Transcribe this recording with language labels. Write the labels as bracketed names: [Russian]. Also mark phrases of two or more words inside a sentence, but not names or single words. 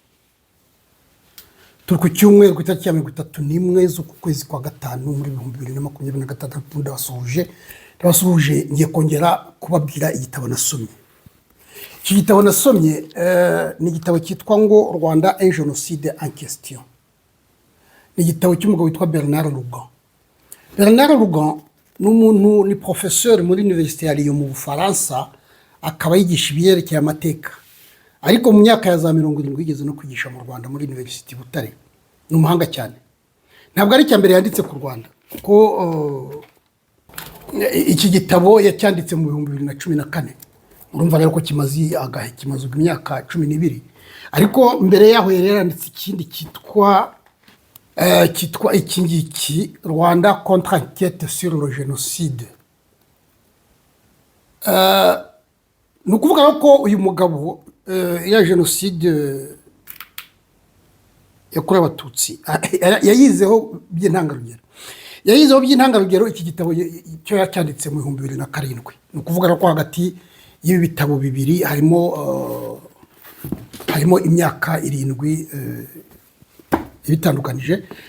[Kinyarwanda] Turi ku cyumweru ku itariki ya 31 z'ukwezi kwa gatanu muri 2026. Ndabasuje ngiye kongera kubabwira igitabo nasomye. Iki gitabo nasomye ni igitabo cyitwa ngo Rwanda et Génocide en question. Ni igitabo cy'umugabo witwa Bernard Lougan. Bernard Lougan ni professeur muri Université ya Lyon mu Bufaransa, akaba yigisha ibyerekeye amateka. Ariko mu myaka ya za 70 yigeze no kwigisha mu Rwanda muri University Butare. Ni umuhanga cyane. Ntabwo ari cyambere yanditse ku Rwanda ko iki gitabo yacyanditse mu 2014. Urumva rero ko kimaze imyaka 12. Ariko mbere yaho yaranditse ikindi cyitwa ikingiki Rwanda contre enquête sur le génocide. Nukuvuga ko uyu mugabo ya genocide yakorewe Abatutsi yayizeho by'intangarugero. Iki gitabo cyo yacyanditse mu 2007. Nukuvuga ko hagati y'ibi bitabo bibiri harimo imyaka 7 ibitandukanije.